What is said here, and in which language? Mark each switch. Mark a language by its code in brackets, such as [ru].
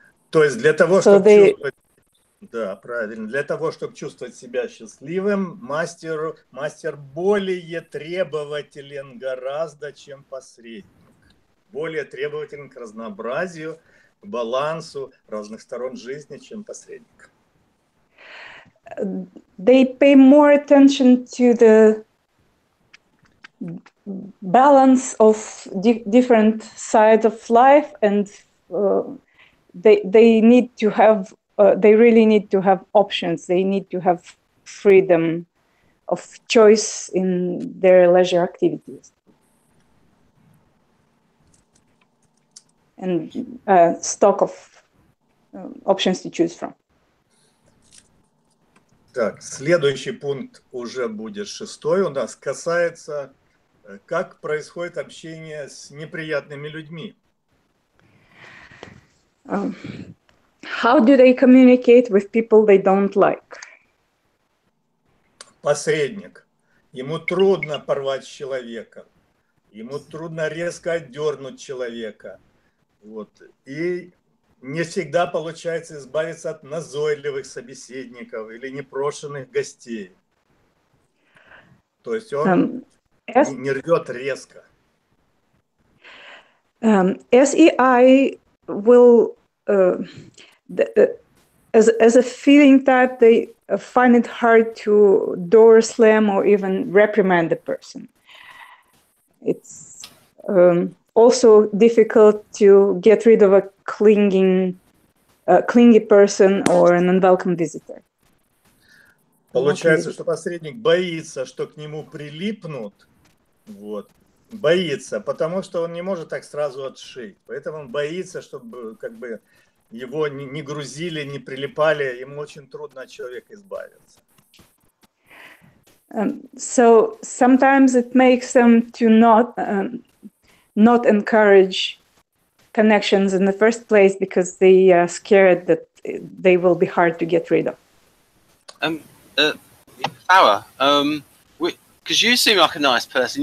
[ru] То есть для того, чтобы чувствовать, да, правильно, для того, чтобы чувствовать себя счастливым, мастер более требователен гораздо, чем посредник. Более требователен к разнообразию, к балансу разных сторон жизни, чем посредник. [en] They pay more attention to the balance of different sides of life, and they need to have they really need to have options. They need to have freedom of choice in their leisure activities. and stock of options to choose from. [ru] Так, следующий пункт уже будет 6-й у нас, касается, как происходит общение с неприятными людьми. [en] How do they communicate with people they don't like? [ru] Посредник. Ему трудно порвать с человеком, ему трудно резко отдернуть человека. Вот. И не всегда получается избавиться от назойливых собеседников или непрошенных гостей. То есть он не рвет резко. [en] SEI will, as a feeling type, they find it hard to door slam or even reprimand the person. It's also difficult to get rid of a clingy person or an unwelcome visitor. [ru] Получается, что посредник боится, что к нему прилипнут, вот, боится, потому что он не может так сразу отшить. Поэтому он боится, чтобы как бы его не грузили, не прилипали, ему очень трудно от человека избавиться. [en] So sometimes it makes them to not encourage connections in the first place because they are scared that they will be hard to get rid of. Farrah, because you seem like a nice person.